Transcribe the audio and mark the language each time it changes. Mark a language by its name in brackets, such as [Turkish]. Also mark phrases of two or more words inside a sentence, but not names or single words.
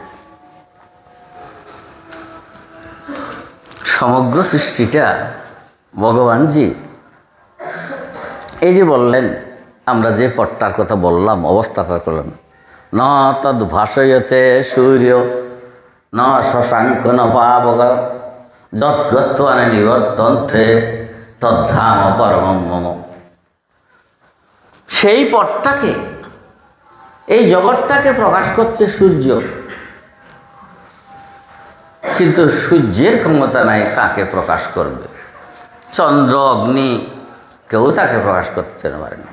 [Bangla] সমগ্র সৃষ্টিটা ভগবানজি এই যে বললেন, আমরা যে পট্টার কথা বললাম, অবস্থাটা করলেন, [Sanskrit] ন তদ ভাসয়তে সূর্য ন শশাঙ্ক ন পাবক যৎগত্বা নিবর্তন্তে তদ্ধাম পরমং মম। [Bangla] সেই পটটাকে, এই জগৎটাকে প্রকাশ করছে সূর্য, কিন্তু সূর্যের ক্ষমতা নাই কাকে প্রকাশ করবে। চন্দ্র, অগ্নি, কেউ তাকে প্রকাশ করতে পারে না।